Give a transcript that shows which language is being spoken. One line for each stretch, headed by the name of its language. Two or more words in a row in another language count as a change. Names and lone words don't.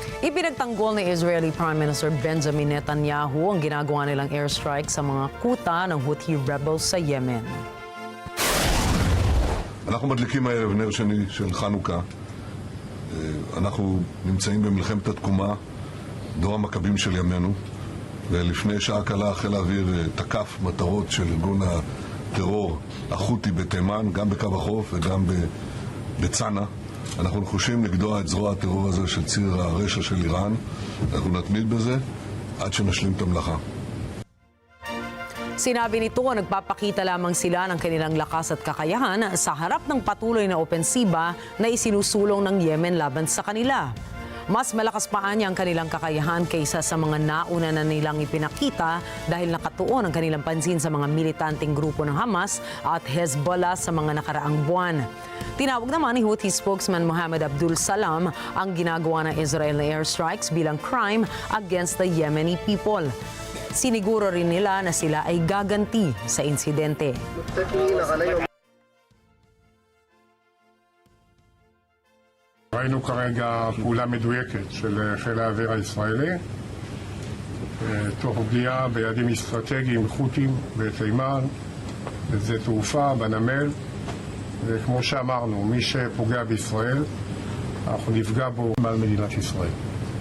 Filipino: Ipinagtanggol ni
English: Israeli Prime Minister
Filipino: Benjamin Netanyahu ang ginagawa nilang airstrike sa mga kuta ng Houthi rebels sa Yemen.
Hebrew: אנחנו מדליקים הערב נר שני של חנוכה. אנחנו נמצאים במלחמת התקומה, דור המכבים של ימינו, ולפני שעה קלה חיל האוויר תקף מטרות של ארגון הטרור החותי בתימן, גם בקו החוף וגם בצנע. אנחנו נחושים לגדוע את זרוע הטרור הזה של ציר הרשע של איראן. אנחנו נתמיד בזה עד שנשלים את המלאכה.
Filipino: Sinabi nito, nagpapakita lamang sila ng kanilang lakas at kakayahan sa harap ng patuloy na opensiba na isinusulong ng Yemen laban sa kanila. Mas malakas pa niya ang kanilang kakayahan kaysa sa mga nauna na nilang ipinakita dahil nakatuon ang kanilang pansin sa mga militanteng grupo ng Hamas at Hezbollah sa mga nakaraang buwan. Tinawag naman ni Houthi spokesman Mohammed Abdul Salam ang ginagawa ng Israel na airstrikes bilang
English: crime against the Yemeni people.
Filipino: Siniguro rin nila na sila ay gaganti sa insidente.
Hebrew: ראינו כרגע פעולה מדויקת של חיל האוויר הישראלי תוך פגיעה ביעדים אסטרטגיים חות'יים בתימן, בשדה תעופה, בנמל, וכמו שאמרנו, מי שפוגע בישראל אנחנו נפגע בו מעל מדינת ישראל.